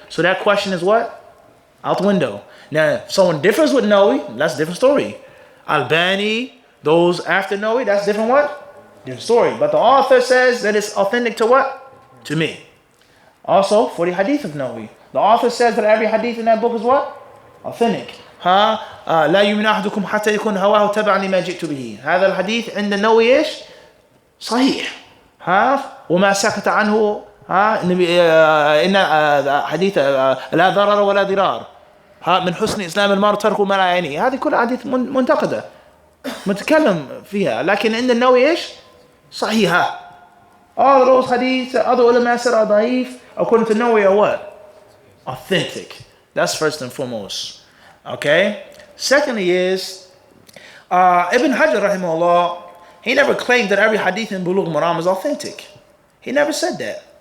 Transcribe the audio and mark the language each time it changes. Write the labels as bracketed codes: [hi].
[en] So that question is what? Out the window. Now, if someone differs with Nawawi, that's a different story. Albani, those after Nawawi, that's different what? Different story. But the author says that it's authentic to what? To me. Also, for the hadith of Nawawi, the author says that every hadith in that book is what? Authentic. [ar] لا يؤمن أحدكم حتى يكون هواه تبعا لما جئت به. هذا الحديث عند النووي إيش؟ صحيح. وما سكت عنه إن حديث لا ضرر ولا ضرار. من حسن إسلام المرء تركه ما لا يعنيه. هذه كلها حديث منتقدة متكلم فيها. لكن عند النووي إيش؟ صحيحة. [en] All of those hadiths, other ulama said are da'if, according to Nawawi are what? Authentic. That's first and foremost. Okay? Secondly is, Ibn Hajar rahimahullah, he never claimed that every hadith in Bulugh al-Maram is authentic. He never said that.